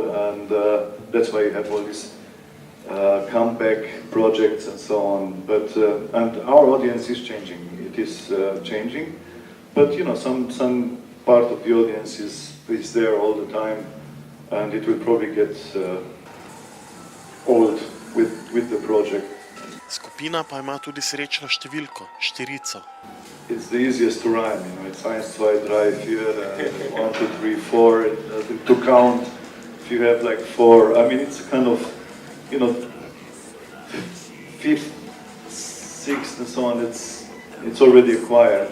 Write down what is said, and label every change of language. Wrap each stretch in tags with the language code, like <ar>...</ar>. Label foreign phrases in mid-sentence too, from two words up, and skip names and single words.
<en>And that's why you have all these comeback projects and so on. But and our audience is changing. It is changing. But some part of the audience is there all the time, and it will probably get old with the project.</en> <sl>Skupina pa ima tudi srečno številko, 4.</sl> <en>It's the easiest to rhyme, It's 1, 2, 3, 4, 1, 2, 3, 4, to count. If you have like 4, it's a kind of, 5th, 6th and so on, it's already acquired.</en>